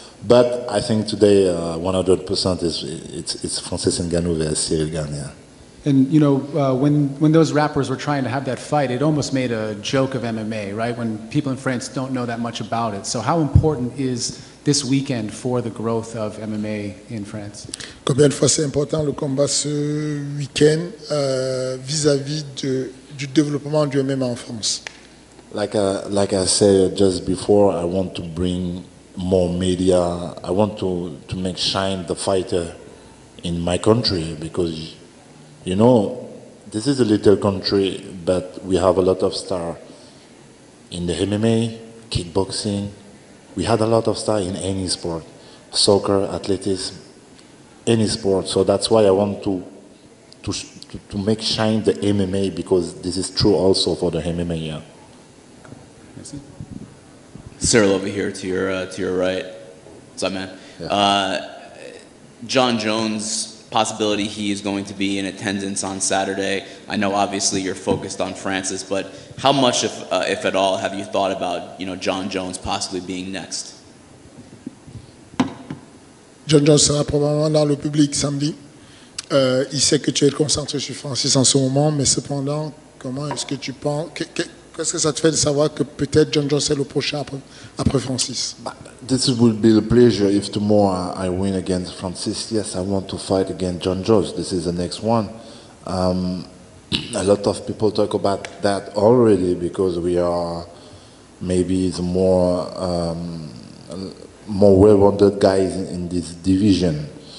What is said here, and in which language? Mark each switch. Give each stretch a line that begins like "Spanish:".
English: But I think today 100% it's Francis Ngannou versus Ciryl Gane. Yeah. And you know, when those rappers were trying to have that fight, it almost made a joke of MMA, right? When people in France don't know that much about it. So how important is this weekend for the growth of MMA in France?
French: Combien de fois c'est important le combat ce week-end vis-à-vis du développement du MMA en France?
English: Like I said just before, I want to bring more media. I want to make shine the fighter in my country because, you know, this is a little country, but we have a lot of stars in the MMA, kickboxing. We had a lot of stars in any sport, soccer, athletics, any sport. So that's why I want to make shine the MMA because this is true also for the MMA. Yeah. Ciryl over here to your right. What's up, man? Yeah. John Jones. Possibility he is going to be in attendance on Saturday. I know obviously you're focused on Francis, but how much, if at all, have you thought about John Jones possibly being next?
French: John Jones sera probablement dans le public samedi. Il sait que tu es concentré sur Francis en ce moment, mais cependant, comment est-ce que tu penses, qu'est-ce que ça te fait de savoir que peut-être John Jones est le prochain après Francis?
English: This will be a pleasure if tomorrow I win against Francis. Yes, I want to fight against John Jones. This is the next one. A lot of people talk about that already because we are maybe the more well-rounded guys in this division.